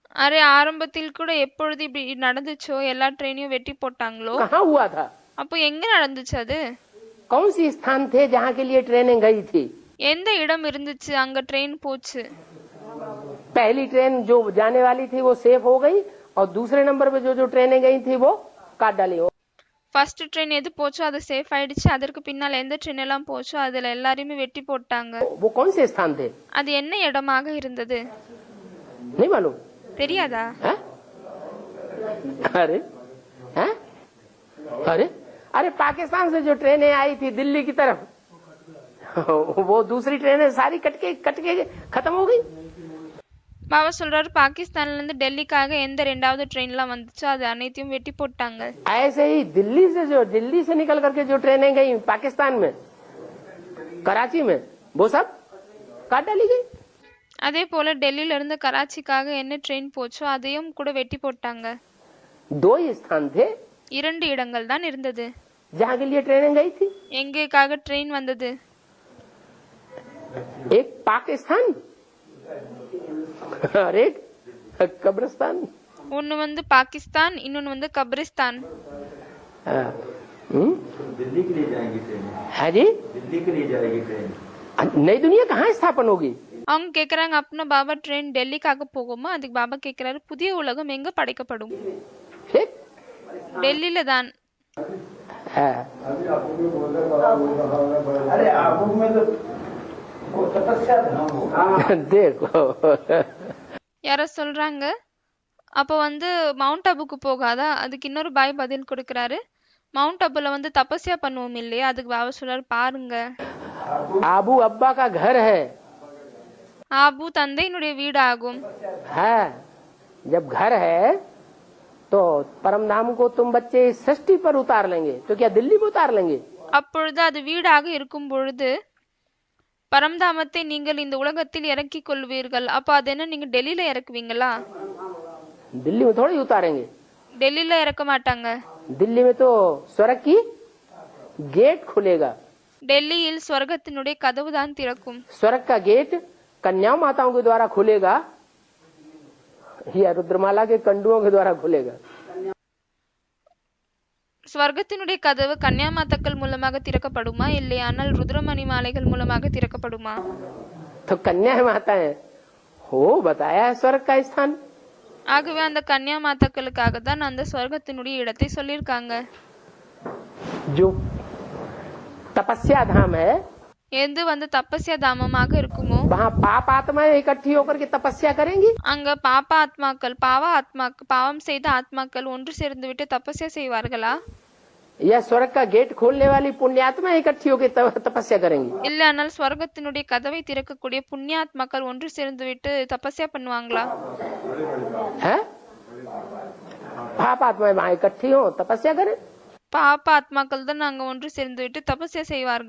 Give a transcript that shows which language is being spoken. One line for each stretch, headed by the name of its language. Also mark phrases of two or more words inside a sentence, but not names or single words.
Tamil: அரே ஆரம்பத்தில் கூட எப்பொழுது இப்படி நடந்துச்சோ, எல்லா ட்ரெயினையும் வெட்டி போட்டாங்களோ,
Hindi: कहाँ हुआ था?
Tamil: அப்போ எங்க நடந்துச்சு அது?
Hindi: कौन सी स्थान थे जहाँ के लिए ट्रेनें गई थी?
Tamil: எந்த இடம் இருந்துச்சு அங்க ட்ரெயின் போச்சு?
Hindi: पहली ट्रेन जो जाने वाली थी वो सेफ हो गई और दूसरे नंबर पे जो जो ट्रेनें गई थी वो काट डाली।
English: first train
Tamil: எது போச்சோ அது சேஃப் ஆயிடுச்சு। அதற்கு பின்னால் எந்த ட்ரெயின் எல்லாம் போச்சோ அதுல எல்லாரையுமே வெட்டி போட்டாங்க।
Hindi: वो कौन से स्थान थे?
Tamil: அது என்ன இடமாக இருந்தது
Hindi: नहीं मालूम?
Tamil: தெரியாதா?
Hindi: है? अरे हैं? अरे अरे पाकिस्तान से जो ट्रेनें आई थी दिल्ली की तरफ वो दूसरी ट्रेनें सारी कट के खत्म हो गई।
Tamil: பாபா சொல்றாரு, பாகிஸ்தான்ல இருந்து டெல்லிக்காக எந்த ரெண்டாவது ட்ரெயின்லாம் வந்துச்சோ அது அனைத்தையும் வெட்டி போட்டாங்க।
Hindi: ऐसे ही दिल्ली से निकल करके जो ट्रेनें गई पाकिस्तान में, कराची में, वो सब काट डाली गई।
Tamil: அதே போல டெல்லியில இருந்து கராச்சிக்காக என்ன ட்ரெயின் போச்சோ அதையும் கூட வெட்டி போட்டாங்க।
Hindi: दो ही स्थान थे
Tamil: இரண்டு இடங்கள் தான் இருந்தது
Hindi: जहाँ के लिए ट्रेनें गई थी।
Tamil: எங்கேக்காக ட்ரெயின் வந்தது?
Hindi: एक पाकिस्तान और एक कब्रिस्तान।
Tamil: ஒன்னு வந்து பாகிஸ்தான், இன்னொன்னு வந்து கப்ரிஸ்தான்।
Hindi: दिल्ली के लिए जाएंगी ट्रेनें। है जी? दिल्ली के लिए जाएगी ट्रेन। नई दुनिया कहाँ स्थापन होगी?
Tamil: அவங்க கேக்குறாங்க, அப்படின்னா பாபா ட்ரெயின் டெல்லிக்காக போகுமா? அதுக்கு பாபா கேக்குறாரு, புதிய உலகம் எங்க படைக்கப்படும்?
Hindi: ठीक?
Tamil: டெல்லியில தான்।
Hindi: हाँ। अरे आबू में तो वो तपस्या था वो। देखो
Tamil: யாரோ சொல்றாங்க, அப்ப வந்து மவுண்ட் ஆபுக்கு போகாதா? அதுக்கு இன்னொரு பாய் பதில் கொடுக்கறாரு, மவுண்ட் ஆபுல வந்து தபஸ்யா பண்ணுவோம் இல்லையா? அதுக்கு பாபா சொல்றாரு, பாருங்க
Hindi: आबू अब्बा का घर है।
Tamil: ஆபு தந்தையினுடைய வீடு ஆகும்।
Hindi: है जब घर है तो परम धाम को तुम बच्चे सृष्टि पर उतार लेंगे तो क्या दिल्ली में उतार लेंगे?
Tamil: அப்பொழுது அது வீடாக இருக்கும் பொழுது பரம்தாமத்தை நீங்கள் இந்த உலகத்தில் இறக்கிக் கொள்வீர்கள்। அப்ப அது என்ன, நீங்க டெல்லியில இறக்குவீங்களா?
Hindi: दिल्ली में थोड़ी उतारेंगे।
Tamil: டெல்லியில இறக்க மாட்டாங்க।
Hindi: दिल्ली में तो स्वर्ग की गेट खुलेगा।
Tamil: டெல்லியில் ஸ்வர்கத்தினுடைய கதவு தான் திறக்கும்।
Hindi: स्वर्ग का गेट कन्या माताओं के द्वारा खुलेगा या रुद्रमाला के कंडुओं के द्वारा खुलेगा?
Tamil: ஸ்வர்கத்தினுடைய கதவு கன்னியாமாதாக்கள் மூலமாக திறக்கப்படுமா, இல்லையானால் ருத்ரமணி மாலைகள் மூலமாக திறக்கப்படுமா?
Hindi: तो कन्या माता है हो बताया है स्वर्ग का स्थान।
Tamil: ஆகவே அந்த கன்யா மாதாக்களுக்காக தான் அந்த சொர்க்கத்தினுடைய இடத்தை சொல்லியிருக்காங்க.
Hindi: जो तपस्या धाम है
Tamil: எது வந்து தபஸ்யா தாமமாக இருக்குமோ
Hindi: वहाँ पाप आत्माएं इकट्ठी होकर के तपस्या करेंगी।
Tamil: அங்க பாவ பாவம் செய்த ஆத்மாக்கள் ஒன்று சேர்ந்து விட்டு தபஸ்யா செய்வார்களா?
Hindi: या स्वर्ग का गेट खोलने वाली पुण्यात्मा इकट्ठी होकर तपस्या करेंगी।
Tamil: இல்லையானால் ஸ்வர்க்கத்தினுடைய கதவை திறக்கக்கூடிய புண்ணியாத்மாக்கள் ஒன்று சேர்ந்து விட்டு தபஸ்யா பண்ணுவாங்களா?
Hindi: है पाप आत्माएं वहाँ इकट्ठी हो तपस्या करें।
Tamil: பாப ஆத்மாக்கள் தான் அங்க ஒன்று சேர்ந்து விட்டு தபஸ்யா செய்வார்கள்.